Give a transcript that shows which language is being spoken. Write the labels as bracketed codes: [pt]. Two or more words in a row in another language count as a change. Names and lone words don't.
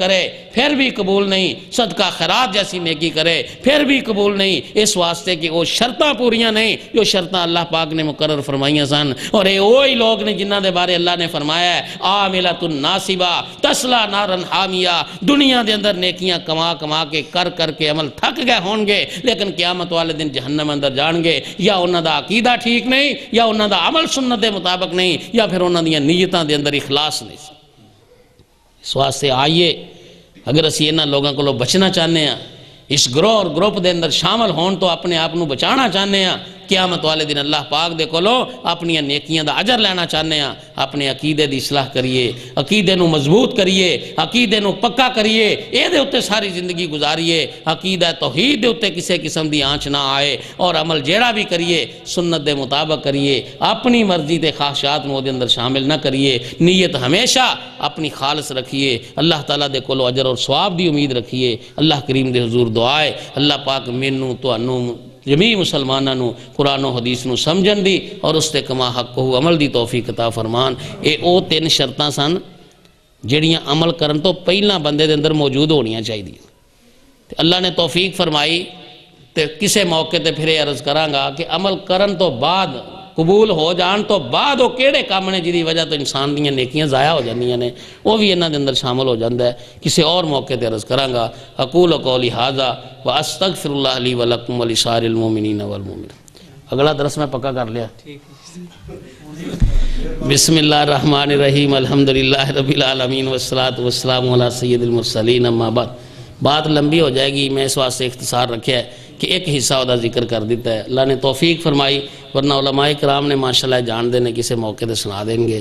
[pa] کرے پھر بھی قبول نہیں صدقہ خیرات جیسی نیکی کرے پھر بھی قبول نہیں اس واسطے کہ وہ شرطاں پوریاں نہیں جو شرطاں اللہ پاک نے مقرر فرمائیاں سن اور یہ وہی لوگ نے جنہ دے بارے اللہ نے فرمایا ہے [ar] عاملۃ ناصبہ تصلی نارا حامیہ [pa] دنیا دے اندر نیکیاں کما کما کے کر کے عمل تھک گئے ہون گے لیکن قیامت والے دن جہنم اندر جان گے یا انہاں دا عقیدہ ٹھیک نہیں یا انہاں دا عمل سنت دے مطابق نہیں یا پھر انہاں دیاں نیتاں دے اندر اخلاص نہیں اس واسطے آئیے اگر اسی انہاں لوگاں کو بچنا چاہنے ہیں اس گروہ اور گروپ دے اندر شامل ہون تو اپنے آپ نو بچانا چاہنے ہیں قیامت والے دن اللہ پاک دے کولوں اپنی نیکیاں دا اجر لینا چاہنے ہیں. اپنے عقیدے دی اصلاح کریے, عقیدے نو مضبوط کریے, عقیدے نو پکا کریے, اے دے اتے ساری زندگی گزاریے. عقیدہ توحید دے اتے کسے قسم دی آنچ نہ آئے, اور عمل جیڑا بھی کریے سنت دے مطابق کریے, اپنی مرضی تے خواہشات نو دے اندر شامل نہ کریے. نیت ہمیشہ اپنی خالص رکھیے, اللہ تعالیٰ دے کولو اجر اور ثواب دی امید رکھیے. اللہ کریم دے حضور دعائے اللہ پاک مینوں تانوں جمیع مسلمانوں نو قرآن و حدیث نو سمجھن دی اور اس تے کما حق کو عمل دی توفیق عطا فرمان. اے او 3 شرطاں سن جڑیاں عمل کرن تو پہلا بندے دے اندر موجود ہونیاں چاہیے. اللہ نے توفیق فرمائی تے کسے موقع تے پھر عرض کراں گا کہ عمل کرن تو بعد قبول ہو جان تو بعد وہ کیڑے کام نے جی وجہ تو انسان دیاں نیکیاں ضائع ہو جاندیاں نے, وہ بھی انہاں دے اندر شامل ہو جاندا ہے. کسی اور موقع تے عرض کراں گا. [ar] اقول قولی ھذا واستغفر اللہ لی ولکم ولسائر المؤمنین والمؤمنات. [ur] اگلا درس میں پکا کر لیا. [ar] بسم اللہ الرحمن الرحیم الحمدللہ رب العالمین والصلاة والسلام علی سید المرسلین. اما بعد, [ur] بات لمبی ہو جائے گی, میں اس واسطے اختصار رکھا ہے کہ ایک حصہ ادا ذکر کر دیتا ہے. [pa] اللہ نے توفیق فرمائی, ورنہ علماء کرام نے ماشاءاللہ جان دینے کسے موقع دے سنا دیں گے.